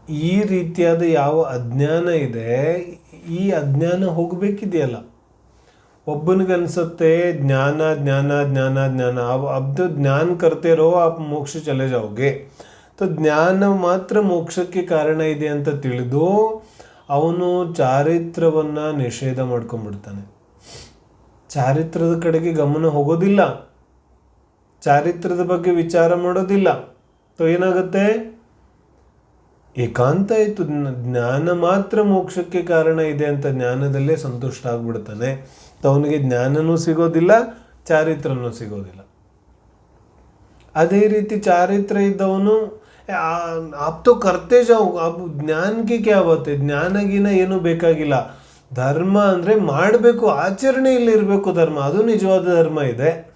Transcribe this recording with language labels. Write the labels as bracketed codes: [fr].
[kn] ಈ ರೀತಿಯಾದ ಯಾವ ಅಜ್ಞಾನ ಇದೆ, ಈ ಅಜ್ಞಾನ ಹೋಗಬೇಕಿದೆಯಲ್ಲ. ಒಬ್ಬನಿಗನ್ಸುತ್ತೆ ಜ್ಞಾನ ಜ್ಞಾನ ಜ್ಞಾನ ಜ್ಞಾನ, [hi] अब तो ज्ञान करते रहो आप मोक्ष चले जाओगे. [kn] ಜ್ಞಾನ ಮಾತ್ರ ಮೋಕ್ಷಕ್ಕೆ ಕಾರಣ ಇದೆ ಅಂತ ತಿಳಿದು ಅವನು ಚಾರಿತ್ರವನ್ನು ನಿಷೇಧ ಮಾಡ್ಕೊಂಡ್ಬಿಡ್ತಾನೆ. ಚಾರಿತ್ರದ ಕಡೆಗೆ ಗಮನ ಹೋಗೋದಿಲ್ಲ, ಚಾರಿತ್ರದ ಬಗ್ಗೆ ವಿಚಾರ ಮಾಡೋದಿಲ್ಲ. ಏನಾಗುತ್ತೆ, ಏಕಾಂತ ಆಯಿತು. ಜ್ಞಾನ ಮಾತ್ರ ಮೋಕ್ಷಕ್ಕೆ ಕಾರಣ ಇದೆ ಅಂತ ಜ್ಞಾನದಲ್ಲೇ ಸಂತುಷ್ಟ ಆಗ್ಬಿಡ್ತಾನೆ. ಅವನಿಗೆ ಜ್ಞಾನನೂ ಸಿಗೋದಿಲ್ಲ, ಚಾರಿತ್ರನೂ ಸಿಗೋದಿಲ್ಲ. ಅದೇ ರೀತಿ ಚಾರಿತ್ರ ಇದ್ದವನು [hi] आप तो करते जाओ, अब ज्ञान की क्या बात है, [kn] ಜ್ಞಾನಗಿನ ಏನೂ ಬೇಕಾಗಿಲ್ಲ. ಧರ್ಮ ಅಂದರೆ ಮಾಡಬೇಕು, ಆಚರಣೆಯಲ್ಲಿ ಇರಬೇಕು ಧರ್ಮ, ಅದು ನಿಜವಾದ ಧರ್ಮ ಇದೆ.